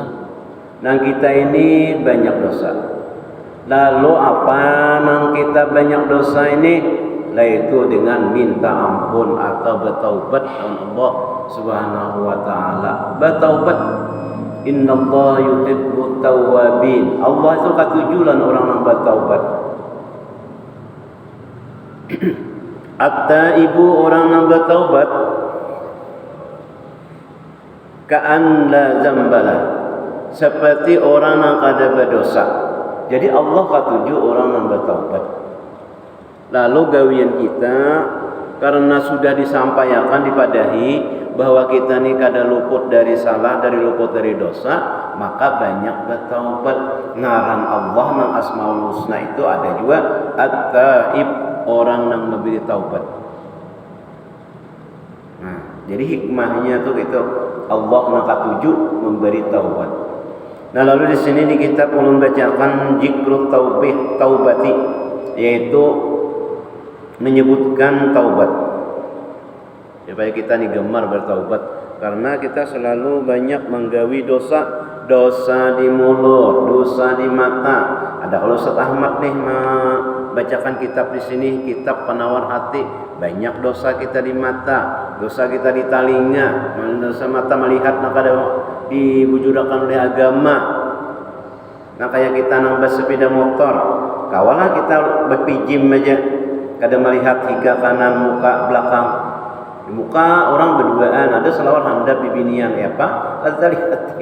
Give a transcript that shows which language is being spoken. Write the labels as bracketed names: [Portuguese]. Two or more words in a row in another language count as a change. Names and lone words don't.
[Banjar] Nah, kita ini banyak dosa. Lalu apa yang kita banyak dosa ini? Yaitu dengan minta ampun atau bertaubat kepada Allah [Arabic] سبحانه وتعالى. [Banjar] Bertaubat. [Arabic] إن الله يحب التوابين. [Banjar] Allah itu ketujuan orang yang bertaubat. At-taibu, orang yang bertaubat, [Arabic] كأن لا ذنب له, [Banjar] seperti orang yang kada berdosa. Jadi Allah ketuju orang yang bertaubat. Lalu gawian kita, karena sudah disampaikan dipadahi bahwa kita ni kada luput dari salah, dari luput dari dosa, maka banyak bertaubat. Ngaran Allah nang Asmaul Husna itu ada juga At-Taib, orang yang memberi taubat. Nah, jadi hikmahnya tuh itu Allah nang katuju memberi taubat. Nah, lalu di sini di kitab ulun bacakan [Arabic] ذكر التوبة, [Banjar] yaitu menyebutkan taubat supaya kita nih gemar bertaubat, karena kita selalu banyak menggawi dosa di mulut, dosa di mata. Ada kalau Ustaz Ahmad nih membacakan kitab di sini, kitab penawar hati, banyak dosa kita di mata, dosa kita di telinga, dosa mata melihat nak ada dibujurakan oleh agama. Nah, kayak kita nambah sepeda motor, kawalah kita berpijim aja, kada melihat hingga kanan, muka, belakang. Di muka orang berduaan, ada selawar handap di binian, ya Pak, kada lihat.